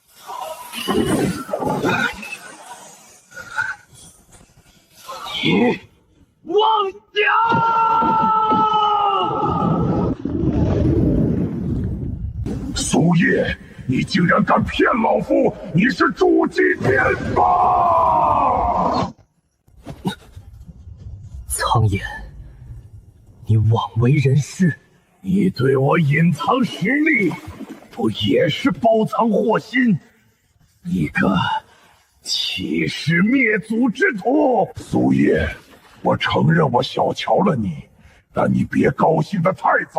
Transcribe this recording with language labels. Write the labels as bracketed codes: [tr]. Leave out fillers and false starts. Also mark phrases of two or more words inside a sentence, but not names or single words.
[zh] 你妄想！苏叶，你竟然敢騙老夫！你是築基天吧？蒼炎，你枉為人師！你對我隱藏實力，不也是包藏禍心？你個欺師滅祖之徒！蘇葉，我承認我小瞧了你，但你別高興得太早。